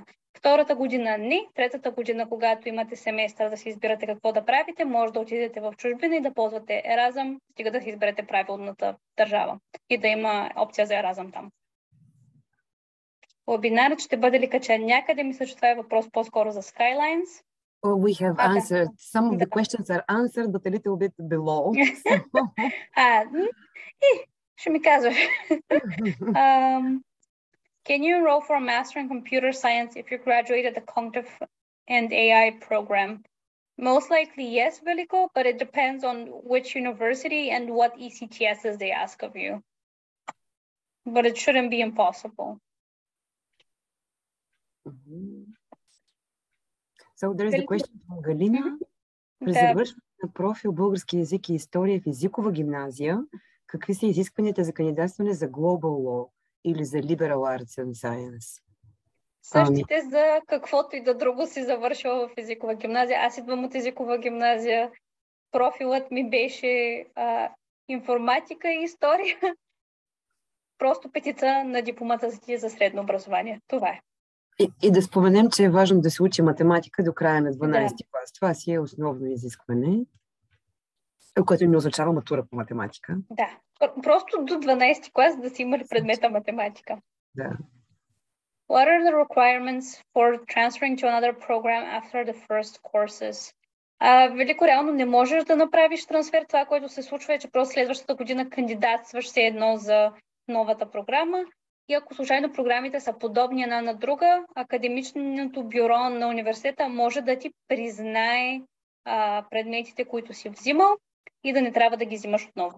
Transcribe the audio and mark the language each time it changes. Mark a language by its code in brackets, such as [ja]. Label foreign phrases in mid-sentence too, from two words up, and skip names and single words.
[bg] Втората година не, третата година, когато имате семестър да си избирате какво да правите, може да отидете в чужбина и да ползвате Еразъм, стига да си изберете правилната държава и да има опция за Еразъм там. Вебинарът ще бъде ли качен някъде? Мисля, че това е въпрос по-скоро за Skylines. [en] We have answered. Some of the questions are answered, but a little bit below. [bg] Ще ми казваш. [en] Can you enroll for a master in computer science if you graduated the Conch and AI program? Most likely yes, Veliko, but it depends on which university and what ECTSs they ask of you. But it shouldn't be impossible. So there is a question from Галина. [bg] При завършване на профил български език и история в езикова гимназия, какви са изискванията за кандидатстване за Global Law или за Liberal Arts and Science? Същите за каквото и да друго си завършила в езикова гимназия. Аз идвам от езикова гимназия. Профилът ми беше информатика и история. Просто петица на дипломата за средно образование. Това е. И да споменем, че е важно да се учи математика до края на 12-ти клас. Това си е основно изискване, което не означава матура по математика. Да, просто до 12-ти клас да си имали предмета математика. Да. [en] What are the requirements for transferring to another program after the first courses? [bg] Велико реално не можеш да направиш трансфер. Това, което се случва е, че просто следващата година кандидатстваш все едно за новата програма. И ако случайно програмите са подобни една на друга, академичното бюро на университета може да ти признае предметите, които си взимал и да не трябва да ги взимаш отново.